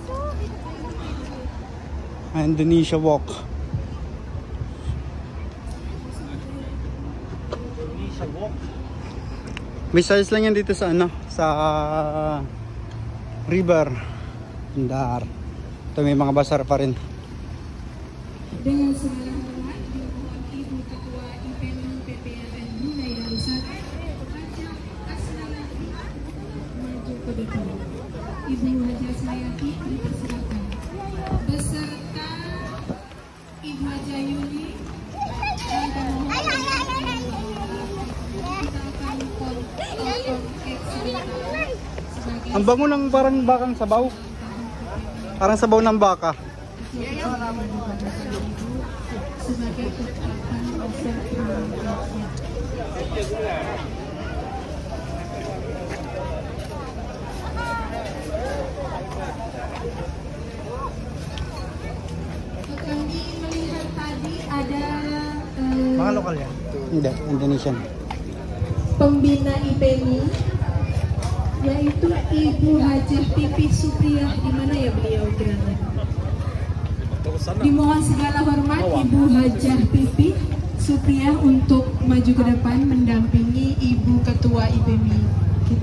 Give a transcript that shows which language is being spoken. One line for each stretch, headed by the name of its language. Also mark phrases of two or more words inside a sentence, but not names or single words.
Filipino: Indonesia Walk. Indonesia Walk. May size lang yan dito sa ano, sa river. Bandar. Ito may mga basar pa rin.
Indonesian: Dengan segala hormat dimohon Ibu Ketua IPM PPRN Brunei Darussalam Haja Asnalati maju ke depan. Ibu Haja Asnalati dipersilakan beserta Ibu Haja Yuni dan pemohon kita akan potong sebagai
Filipino: Ang bango ng parang bakang sabaw. Parang sabaw ng baka.
Indonesian: sebagai ungkapan rasa terima kasih. Kami melihat tadi ada
Filipino: Mga lokal yan. Hindi, Indonesian.
Indonesian: pembina IPMI yaitu Ibu Hajah Pipi Supriyah. Di mana ya beliau gerangan? Dimohon segala hormat Ibu Hajah Pipi Supriyah untuk maju ke depan mendampingi Ibu Ketua IPMI kita.